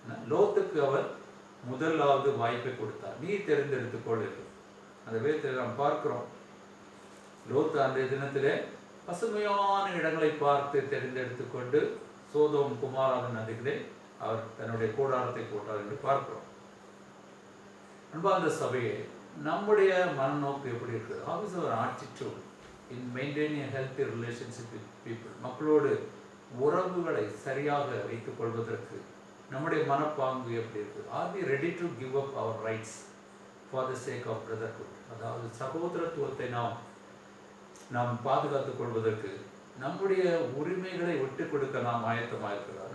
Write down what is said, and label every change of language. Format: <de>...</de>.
<ta>லோத்துக்கு அவர் முதலாவது வாய்ப்பை கொடுத்தார். நீ தேர்ந்தெடுத்துக்கொள் என்று அந்த வேதத்தில் நாம் பார்க்கிறோம். லோத்து அந்த தினத்திலே பசுமையான இடங்களை பார்த்து தெரிந்தெடுத்துக்கொண்டு சோதோம் குமாராவின் நதிகளே அவர் தன்னுடைய கூடாரத்தை போட்டார் என்று பார்க்கிறோம். அன்பார்ந்த சபையே, நம்முடைய மனநோக்கு எப்படி இருக்குது?</ta> <en>How is our attitude in maintaining a healthy relationship with people?</en> <ta>மக்களோடு உறவுகளை சரியாக வைத்துக் கொள்வதற்கு நம்முடைய மனப்பாங்கு எப்படி இருக்குது?</ta> <en>Are we ready to give up our rights for the sake of brotherhood?</en> <ta>அதாவது சகோதரத்துவத்தை நாம் பாதுகாத்துக் கொள்வதற்கு நம்முடைய உரிமைகளை விட்டு கொடுக்க நாம் ஆயத்தமாக இருக்கிறோம்.</ta>